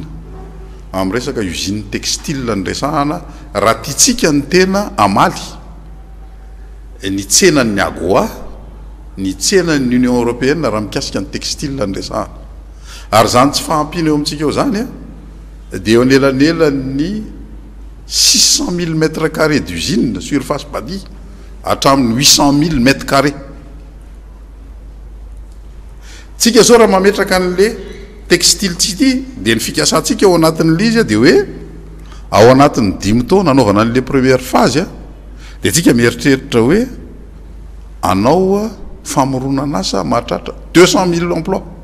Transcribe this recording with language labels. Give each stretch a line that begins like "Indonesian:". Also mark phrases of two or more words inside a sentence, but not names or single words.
Malagasy: amin'ny resaka
French: usine textile
Malagasy: ny resahana raha tiatsika ny tena amaly ny tsenan'ny AGOA ny tsenan'ny
French: Union européenne
Malagasy: raha mikasika ny textile ny resahana ary zany tsy fahampina eo amintsika eo zany a dia eo anelanelany 600 000
French: mètres carrés d'usine surface bâtie
Malagasy: hatramin'ny 800 000
French: mètres carrés
Malagasy: tsika zao raha mametraka an'le
English: textile city
Malagasy: dia ny fikasantsika ao anatin'le izy a dia hoe ao anatin'ny 5 taona anaovana an'le
French: première phase
Malagasy: a dia tsika mieritreritra hoe anao famoronana asa mahatratra 200 000 emploi